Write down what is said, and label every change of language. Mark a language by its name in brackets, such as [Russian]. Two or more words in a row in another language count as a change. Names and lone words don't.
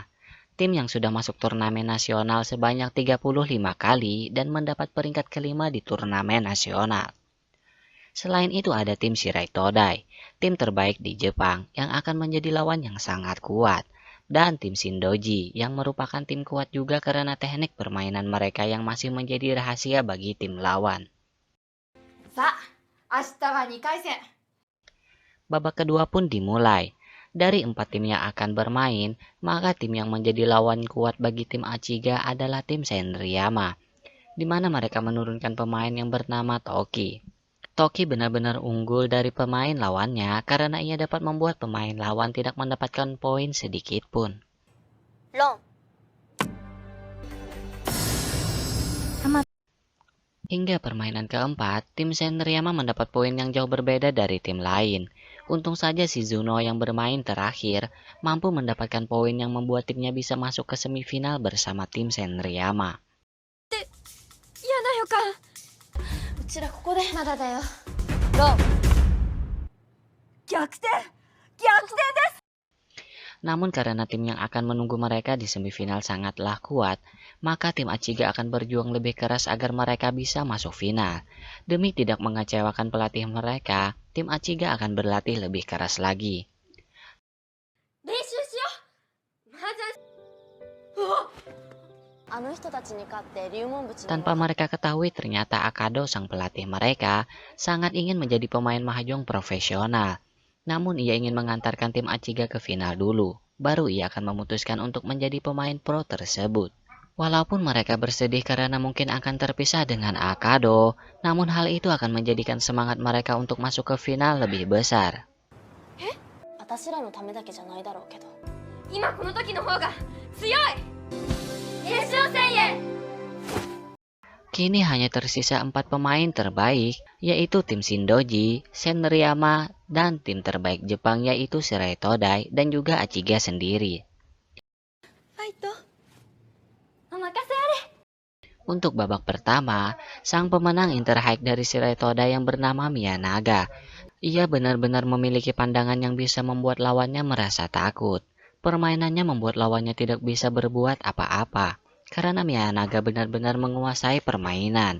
[Indonesian] Tim yang sudah masuk turnamen nasional sebanyak 35 kali dan mendapat peringkat kelima di turnamen nasional. Selain itu ada tim Shirai Todai, tim terbaik di Jepang yang akan menjadi lawan yang sangat kuat. Dan tim Shindoji yang merupakan tim kuat juga karena teknik permainan mereka yang masih menjadi rahasia bagi tim lawan. [Japanese] さあ、明日は2回戦。 [Indonesian] Babak kedua pun dimulai. Dari 4 tim yang akan bermain, maka tim yang menjadi lawan kuat bagi tim Achiga adalah tim Senriyama, di mana mereka menurunkan pemain yang bernama Toki. Toki benar-benar unggul dari pemain lawannya karena ia dapat membuat pemain lawan tidak mendapatkan poin sedikit pun. ロン Hingga permainan keempat, tim Senriyama mendapat poin yang jauh berbeda dari tim lain. Untung saja Shizuno yang bermain terakhir mampu mendapatkan poin yang membuat timnya bisa masuk ke semifinal bersama tim Senriyama. [Japanese] 嫌な予感。うちらここでまだだよ。ロン逆転逆転です。 [Indonesian] Namun karena tim yang akan menunggu mereka di semifinal sangatlah kuat, maka tim Achiga akan berjuang lebih keras agar mereka bisa masuk final. Demi tidak mengecewakan pelatih mereka, tim Achiga akan berlatih lebih keras lagi. [Japanese] 練習しよう。まず。あの人たちに勝って龍門淵。 [Indonesian] Tanpa mereka ketahui ternyata Akado sang pelatih mereka sangat ingin menjadi pemain mahjong profesional. Namun ia ingin mengantarkan tim Achiga ke final dulu, baru ia akan memutuskan untuk menjadi pemain pro tersebut. Walaupun mereka bersedih karena mungkin akan terpisah dengan Akado, namun hal itu akan menjadikan semangat mereka untuk masuk ke final lebih besar. [Japanese] 私らのためだけじゃないだろうけど。今この時の方が強い。決勝戦へ。 [Indonesian] Kini hanya tersisa 4 pemain terbaik, yaitu tim Shindoji, Senriyama, dan tim terbaik Jepang yaitu Shirai Todai dan juga Achiga sendiri. [Japanese] ファイト。お任せあれ。 [Indonesian] Untuk babak pertama, sang pemenang Interhike dari Shirai Todai yang bernama Miyanaga. Ia benar-benar memiliki pandangan yang bisa membuat lawannya merasa takut. Permainannya membuat lawannya tidak bisa berbuat apa-apa, karena Miyanaga benar-benar menguasai permainan.